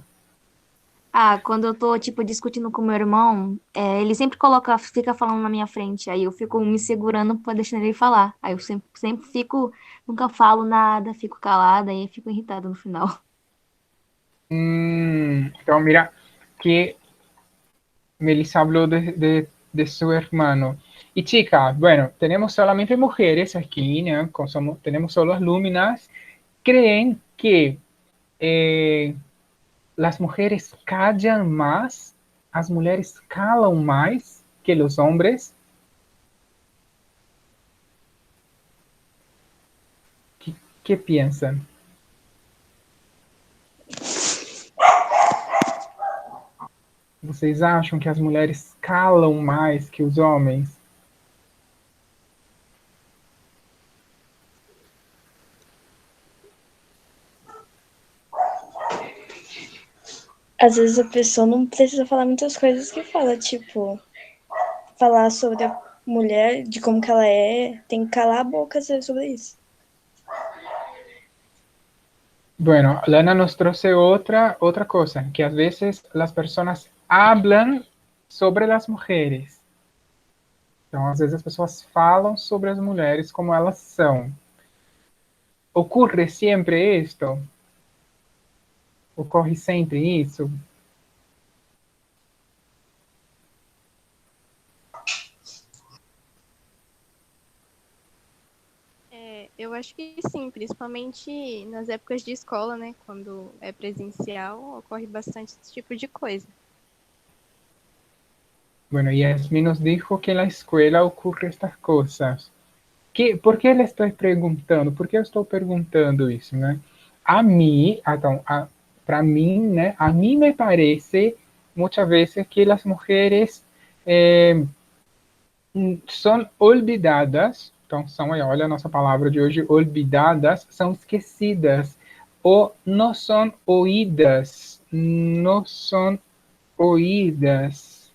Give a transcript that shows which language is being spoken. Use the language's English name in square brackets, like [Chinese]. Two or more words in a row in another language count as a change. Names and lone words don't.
[Portuguese] Ah, quando eu tô, tipo, discutindo com meu irmão, ele sempre fica falando na minha frente, aí eu fico me segurando pra deixar ele falar. Aí eu sempre fico, nunca falo nada, fico calada, aí eu fico irritada no final. Então, [Spanish] mira, que Melissa habló de su hermano. Y chica, bueno, tenemos solamente mujeres aquí, ¿no? Tenemos solo las lúminas. ¿Creen que las mujeres callan más? ¿Las mujeres calan más que los hombres? ¿Qué piensan? [Portuguese] Vocês acham que as mulheres calam mais que os homens? Às vezes a pessoa não precisa falar muitas coisas que fala, tipo, falar sobre a mulher, de como que ela é, tem que calar a boca sobre isso. [Spanish] Bueno, Lana nos trouxe otra cosa, que a veces las personas hablan sobre las mujeres. [Portuguese] Então, às vezes as pessoas falam sobre as mulheres como elas são. Ocorre sempre isto? Ocorre sempre isso? Eu acho que sim, principalmente nas épocas de escola, né? Quando é presencial, ocorre bastante esse tipo de coisa. [Spanish] Bueno, Yasmin nos dijo que en la escuela ocurre estas cosas. [Portuguese] Por que le estou perguntando? Por que eu estou perguntando isso, né? A mim, então, para mim, né? A mim me parece muitas vezes que as mulheres são olvidadas. Então, olha a nossa palavra de hoje, olvidadas, são esquecidas, ou não são oídas, não são oídas.